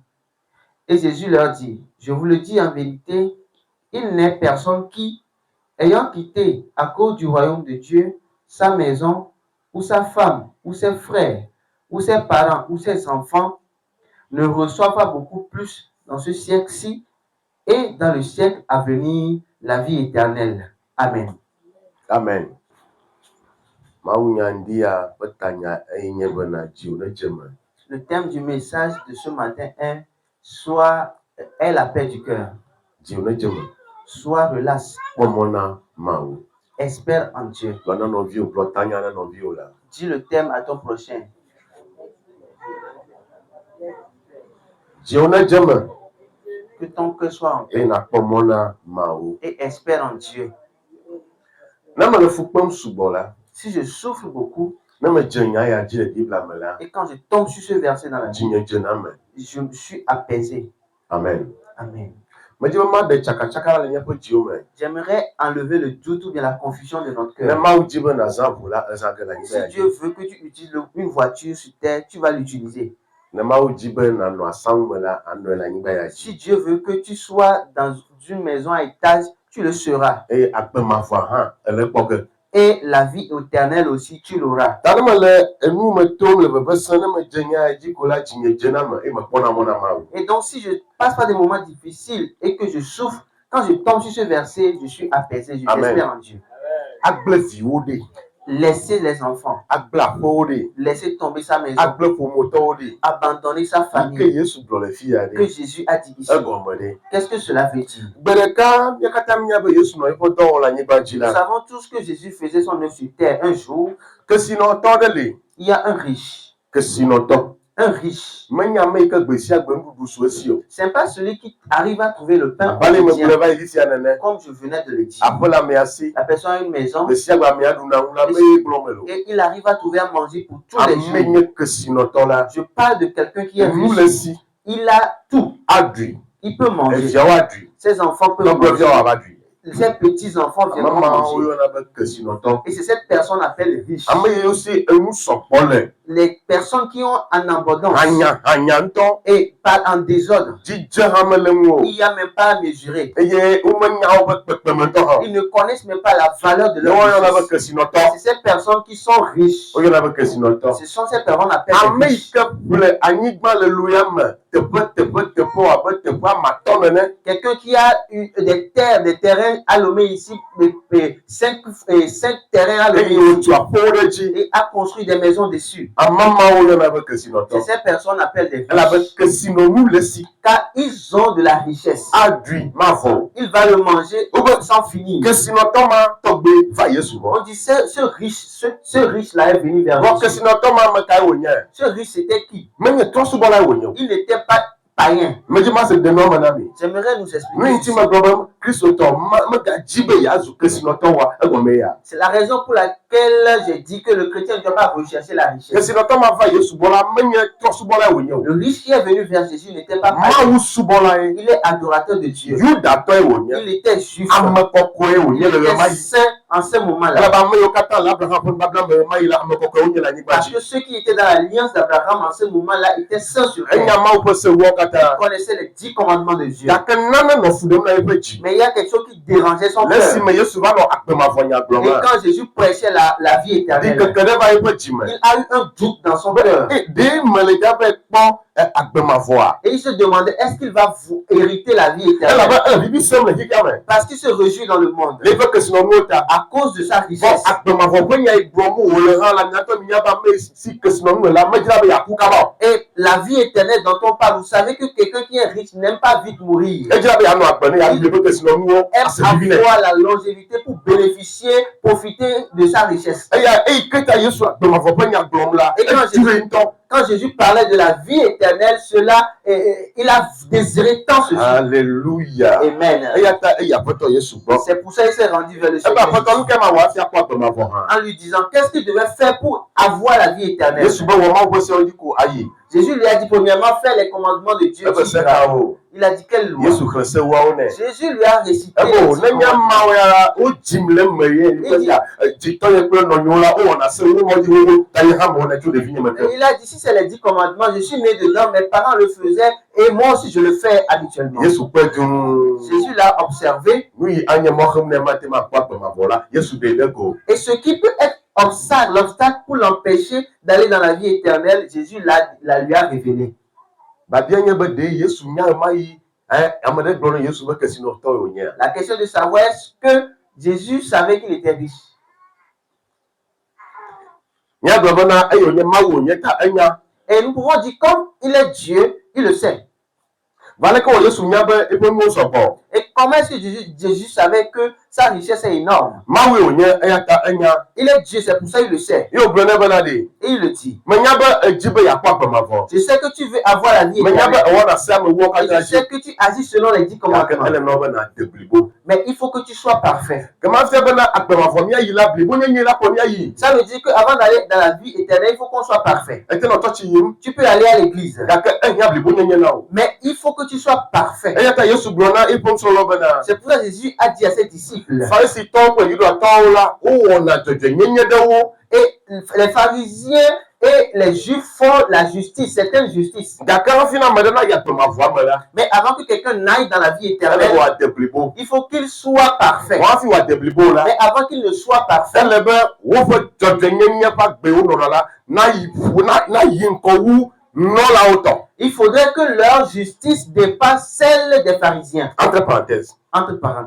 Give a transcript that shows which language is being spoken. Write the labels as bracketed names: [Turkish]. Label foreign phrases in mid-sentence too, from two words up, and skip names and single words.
[French] Et Jésus leur dit, je vous le dis en vérité, il n'est personne qui, ayant quitté à cause du royaume de Dieu, sa maison, ou sa femme, ou ses frères, ou ses parents, ou ses enfants, ne reçoit pas beaucoup plus dans ce siècle-ci et dans le siècle à venir la vie éternelle. Amen. Amen. [Ewe] Mawu nya ndia ƒe tanya eye nye bena dziwo ne dze me. [French] Le thème du message de ce matin est la paix du cœur. [Ewe] Dziwo ne dze me. [French] Sois relax. [Ewe] Kpɔmɔ na Mawu. [French] Espère en Dieu. [Ewe] Gblɔ na nɔviwo, gblɔ tanya na nɔviwo la. [French] Dis le thème à ton prochain. [Ewe] Dziwo ne dze me. [French] Que ton cœur soit en paix. [Ewe] Eye nakpɔ mɔ na Mawu. [French] Et espère en Dieu. [Ewe] Ne mele fu kpem sugbɔ la. [French] Si je souffre beaucoup, [Ewe] Ne medze nya ya dzi le Biblia me la. [French] et quand je tombe sur ce verset dans la Bible, [Ewe] Dzinye dzena me. [French] je me suis apaisé. Amen. Amen. [Ewe] Medzi be maɖe tsakatsaka le miaƒe dziwo me. [French] J'aimerais enlever le doute ou bien la confusion de notre [Ewe] Ne [French] cœur. [Ewe] Mawu di be nazã ʋu la, ezã ge le [French] Si [Ewe] anyigba ya [French] Dieu [Ewe] dzi. [French] veut que tu utilises une voiture sur terre, tu vas l'utiliser. [Ewe] Ne Mawu di be nanɔ asaŋu me la, anɔe le anyigba ya [French] Si [Ewe] dzi. [French] Dieu veut que tu sois dans une maison à étage, tu le seras. [Ewe] Eye agbemavɔa hã ele kpɔ ge. [French] Et la vie éternelle aussi, tu l'auras. [Ewe] Ta ne mele enu me tom le vevesẽ ne medze nya ya dzi ko la dzinye dzena me eye mekpɔna mɔ na Mawu. [French] Et donc, si je passe par des moments difficiles et que je souffre, quand je tombe sur ce verset, je suis apaisé, Amen. j'espère en Dieu. [Ewe] Agble viwo ɖe. [French] Laissez les enfants, [Ewe] Agble aƒewo ɖe. [French] laissez tomber sa maison, [Ewe] Agble ƒometɔwo ɖe. [French] abandonner sa [Ewe] Yi ke [French] famille, [Ewe] Yesu gblɔ le fi ya [French] que [Ewe] ɖe. [French] Jésus a dit ici. [Ewe] Egɔme ɖe. [French] Qu'est-ce que cela veut dire? [Ewe] Gbe ɖeka mía katã mía be Yesu nɔ eƒe dɔ wɔm le anyigba dzi [French] Nous [Ewe] la. [French] savons tous que Jésus faisait son œuvre sur terre. Un jour, [Ewe] Kesinɔtɔ ɖe li. [French] il y a un riche. [Ewe] Kesinɔtɔ. [French] Un riche, [Ewe] Menya ame yi ke gbe sia gbe nuɖuɖu su esi o. [French] c'est pas celui qui arrive à trouver le pain [Ewe] Aƒe le me [French] quotidien, [Ewe] kplɔe va yi fi sia nene. [French] comme je venais de le dire. [Ewe] Aƒe la amea si. [French] La personne a une maison [Ewe] Gbe sia gbe amea ɖuna ŋu la me ye gblɔm le o. [French] et il arrive à trouver à manger pour tous les [Ewe] Ame [French] jours. [Ewe] nye kesinɔtɔ la. [French] Je parle de quelqu'un qui est [Ewe] Nu le [French] riche. [Ewe] si. [French] Il a tout. [Ewe] Aɖui. [French] Il peut manger. [Ewe] Eviawo aɖui. [French] Ses enfants peuvent [Ewe] Tɔgbuiviawo [French] manger. [Ewe] ava ɖui. [French] Ses petits-enfants viendront [Ewe] Amemawo [French] manger. [Ewe] yɔna be kesinɔtɔ. [French] Et c'est cette personne appelle riche. [Ewe] Ame yiwo si enu sɔgbɔ le. [French] Les personnes qui ont en abondance [Ewe] Hanya ŋutɔ. [French] et pas en désordre. [Ewe] Dzidze hã mele ŋu o. [French] Il n'y a même pas à mesurer. [Ewe] Eye womenya woƒe kpekpemetɔ hã. [French] Ils ne connaissent même pas la valeur de [Ewe] Ne [French] leur [Ewe] woyɔna be [French] richesse. [Ewe] kesinɔtɔ. [French] C'est ces personnes qui sont riches. [Ewe] Woyɔna be kesinɔtɔ. [French] Ce sont ces personnes appelées [Ewe] Ame yi [French] riches. [Ewe] ke ƒle anyigba le loya me teƒe abe teƒe amatɔ nene. [French] Quelqu'un qui a eu des terrains allumés ici, 5 terrains allumés [Ewe] Eye [French] ici, [Ewe] wotu aƒewo ɖe dzi. [French] et a construit des maisons dessus. [Ewe] Amemawo yɔna be [French] C'est [Ewe] kesinɔtɔ. [French] ces personnes appellent des [Ewe] Elabe [French] riches. [Ewe] kesinɔnu le si. [French] Car ils ont de la richesse. [Ewe] Aɖui mavɔ o. [French] Il va le manger sans finir. [Ewe] Kesinɔtɔ ma tɔgbe va Yesu gbɔ. [French] On dit ce riche-là est venu vers [Ewe] Vɔ [French] Jésus. [Ewe] kesinɔtɔ ma ame kae wònye? [French] Ce riche, c'était qui? [Ewe] Menye trɔsubɔlae wònye o. [French] Il n'était pas païen. [Ewe] Medzi ma se de nɔme na mi. [French] J'aimerais nous [Ewe] Nu [French] expliquer. [Ewe] yi ti megblɔ be kristotɔ megadzi be yeazu kesinɔtɔ wa egɔme ya. [French] C'est la raison pour laquelle j'ai dit que le chrétien ne doit pas rechercher la richesse. [Ewe] Kesinɔtɔ ma va Yesu gbɔ la menye trɔsubɔlae wònye o. [French] Le riche qui est venu vers Jésus n'était pas païen. [Ewe] Mawu subɔlae. [French] Il est adorateur de Dieu. [Ewe] Yudatɔe wònye. [French] Il était juif. [Ewe] Ame kɔkɔe [French] Il [Ewe] wònye le ɣe ma [French] était [Ewe] yi. [French] saint en ce moment-là. [Ewe] Elabe ame yiwo katã le Abraham ƒe nubabla me ɣe ma yi la ame kɔkɔewo nye le anyigba [French] Parce [Ewe] dzi. [French] que ceux qui étaient dans l'alliance d'Abraham en ce moment-là étaient saints sur terre. [Ewe] Enya Mawu ƒe sewuawo katã. [French] Ils connaissaient les 10 commandements de Dieu. [Ewe] Gake nane nɔ fu ɖem na yeƒe dzi. [French] Mais il y a quelque chose qui dérangeait son [Ewe] Le [French] cœur. [Ewe] esime Yesu va nɔ agbemavɔnya gblɔm [French] Et [Ewe] la. [French] quand Jésus prêchait la vie [Ewe] Di [French] éternelle, [Ewe] keke ɖe va yeƒe dzi me. [French] il a eu un doute dans son cœur. [Ewe] Ɖe mele dza be kpɔ agbemavɔa. [French] Et il se demandait, est-ce qu'il va hériter la vie éternelle? [Ewe] Elabe ele vivi sem le xixia me. [French] Parce qu'il se réjouit dans le monde. [Ewe] Le yeƒe kesinɔnuwo ta. [French] À cause de sa [Ewe] Vɔ [French] richesse. [Ewe] agbemavɔ ƒe nya yi gblɔm wòle hã la miatɔ minya be ame si kesinɔnu le la medzra be yeaku kaba o. [French] Et la vie éternelle dont on parle, vous savez que quelqu'un qui est riche n'aime pas vite mourir. [Ewe] Edzra be yeanɔ agbe ne yeaɖu yeƒe kesinɔnuwo [French] Aime [Ewe] ase vivi nɛ. [French] avoir la longévité pour bénéficier, profiter de sa richesse. [Ewe] Eya eyi ke ta Yesu agbemavɔ ƒe nya gblɔm la. [French] Et quand [Ewe] Etire ŋutɔ. [French] Quand Jésus parlait de la vie éternelle, il a désiré tant ceci. Alléluia. Amen. [Ewe] Eya ta eyi aƒetɔ Yesu gbɔ. [French] C'est pour ça qu'il s'est rendu vers le [Ewe] Ebe [French] Seigneur [Ewe] aƒetɔ nu ke ma wɔ hafi akpɔ agbemavɔ hã. [French] en lui disant qu'est-ce qu'il devait faire pour avoir la vie éternelle. [Ewe] Yesu be wɔ Mawu ƒe sewo dzi ko ayi. [French] Jésus lui a dit premièrement faire les commandements de Dieu. [Ewe] Ebe se kawo. [French] Il a dit quelle loi? [Ewe] Yesu xlẽ sewoawo nɛ. [French] Jésus lui a récité. les [Ewe] Ebo 10 ne nye [French] commandements. [Ewe] Mawu ya wo dzim le eme ye ɖia dzitɔ ye kple nɔnyewo la wowɔna sewo ŋɔdzi wowo ta ye hã me wɔnɛ tso ɖevi nye me [French] Et [Ewe] ke. [French] il a dit si c'est les 10 commandements, je suis né dedans, mes parents le faisaient et moi aussi je le fais habituellement. [Ewe] Yesu kpe dũu. [French] Jésus l'a observé [Ewe] Nu yi anye mɔ xem ne mate ma kpɔ agbemavɔ la Yesu ɖe ɖe go. [French] et ce qui peut être l'obstacle pour l'empêcher d'aller dans la vie éternelle, Jésus lui a révélé. [Ewe] Babia nye be ɖe Yesu nya ema yi ame ɖe gblɔ ne Yesu be kesinɔtɔ ye wònye. [French] La question de savoir est-ce que Jésus savait qu'il était riche. [Ewe] Míagblɔ bena eye wònye Mawu wònye ta enya. [French] Et nous pouvons dire comme il est Dieu, il le sait. [Ewe] Va leke wɔ Yesu nya be eƒe nuwo sɔgbɔ. [French] Et comment est-ce que Jésus savait que sa richesse est énorme? [Ewe] Mawu ye wònye eya ta enya. [French] Il est Dieu, c'est pour ça qu'il le sait. [Ewe] Ye wògblɔ ne bena ɖe. [French] Et il le dit. [Ewe] Menya be edzi be yeakpɔ agbemavɔ. [French] Je sais que tu veux avoir la vie [Ewe] Menya be [French] éternelle. [Ewe] ewɔna se amewo [French] Et [Ewe] katã [French] je [Ewe] dzi. [French] sais que tu agis selon les 10 [Ewe] Gake [French] commandements. [Ewe] ele nɔ bena de blibo. [French] Mais il faut que tu sois parfait. [Ewe] Kema fia bena agbemavɔ míayi la blibo nyenye la kɔ míayi. [French] Ça veut dire qu'avant d'aller dans la vie éternelle, il faut qu'on soit parfait. [Ewe] Ete nɔ tɔtsi yim. [French] Tu peux aller à l'église, [Ewe] Gake ehiã blibo nyenye na o. [French] mais il faut que tu sois parfait. [Ewe] Eya ta Yesu gblɔ na eƒe nusrɔ̃lawo bena. [French] C'est pour ça que Jésus a dit à ses disciples, [Ewe] Farisitɔwo kple Yudatɔwo la wowɔna dzɔdzɔenyenye ɖewo. [French] et les pharisiens et les juifs font la justice, certaines justices. [Ewe] Gake hafi na ame ɖe nayi agbemavɔa me la. [French] Mais avant que quelqu'un n'aille dans la vie [Ewe] Ele [French] éternelle, [Ewe] wòade blibo. [French] il faut qu'il soit parfait. [Ewe] Wɔ hafi wòade blibo la. [French] Mais avant qu'il ne soit parfait, [Ewe] Ele be woƒe dzɔdzɔenyenye ƒe agbewo nɔnɔ la nayi ŋkɔ wu nɔlawo tɔ. [French] il faudrait que leur justice dépasse celle des pharisiens. Entre parenthèses. Entre parenthèses.